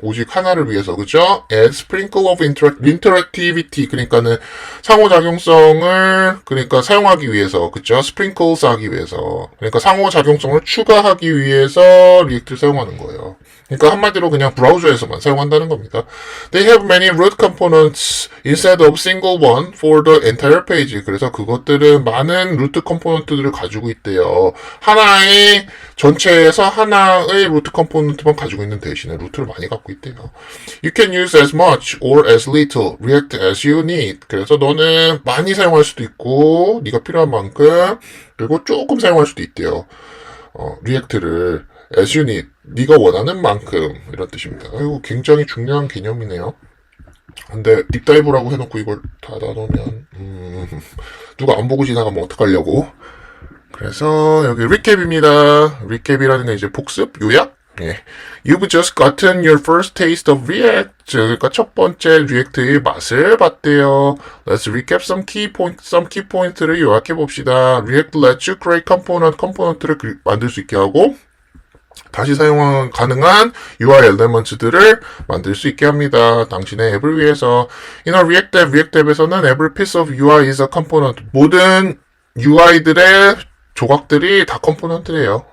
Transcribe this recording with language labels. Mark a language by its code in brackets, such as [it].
[ko] 오직 하나를 위해서, 그죠? [en] Add sprinkle of interactivity, [ko] 그러니까는 상호작용성을, 그러니까 사용하기 위해서, 그죠? sprinkles 하기 위해서. 그러니까 상호작용성을 추가하기 위해서 React를 사용하는 거예요. 그러니까 한마디로 그냥 브라우저에서만 사용한다는 겁니다. [en] They have many root components instead of single one for the entire page. [ko] 그래서 그것들은 많은 루트 컴포넌트들을 가지고 있대요. 하나의 전체에서 하나의 루트 컴포넌트만 가지고 있는 대신에 루트를 많이 갖고 있대요. [en] You can use as much or as little React as you need. [ko] 그래서 너는 많이 사용할 수도 있고 네가 필요한 만큼 그리고 조금 사용할 수도 있대요. 리액트를 [en] as you need, [ko] 네가 원하는 만큼 이런 뜻입니다. 이거 굉장히 중요한 개념이네요. 근데 딥다이브라고 해놓고 이걸 닫아놓으면 누가 안 보고 지나가면 어떡하려고. 그래서 여기 리캡입니다. 리캡이라는 게 이제 복습, 요약. 예. [en] You've just gotten your first taste of React. [ko] 그러니까 첫 번째 React의 맛을 봤대요. [en] Let's recap some key point를 [ko] 요약해 봅시다. [en] React lets you create [ko] 컴포넌트를 만들 수 있게 하고 다시 사용 가능한 UI elements들을 만들 수 있게 합니다. 당신의 앱을 위해서. [en] In a React 앱에서는 every piece of UI is a component. [ko] 모든 UI들의 조각들이 다 컴포넌트예요.